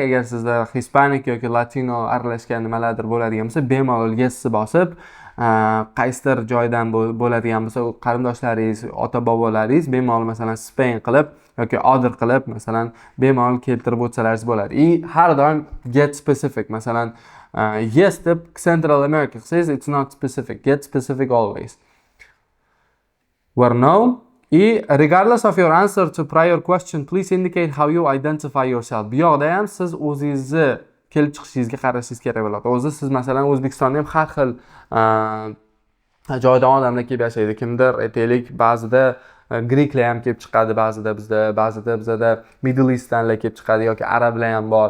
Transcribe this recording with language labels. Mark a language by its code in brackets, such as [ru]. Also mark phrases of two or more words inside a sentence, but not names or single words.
[uz] Agar sizda Hispanic yoki Latino aralashgan nimalardir bo'ladigan bo'lsa, bemalol yesni bosib, qaysidir joydan bo'ladigan bo'lsa, qarindoshlaringiz, ota-bobolaringiz bemalol masalan Spain qilib yoki other qilib, masalan bemalol keltirib o'tsalaringiz bo'ladi. Har doim [en] get specific. Masalan, yes deb Central America says it's not specific. Get specific always. Where no. Regardless of your answer to prior question, please indicate how you identify yourself. [uz] Bu yoqda ham siz o'zingizni kelib chiqishingizga qarashingiz kerak bo'ladi. O'zi siz masalan O'zbekistonda ham har xil joydan odamlar kelib yashaydi. Kimdir aytaylik ba'zida Greklar ham kelib chiqadi, ba'zida bizda Middle East'danlar kelib chiqadi yoki arablar ham bor.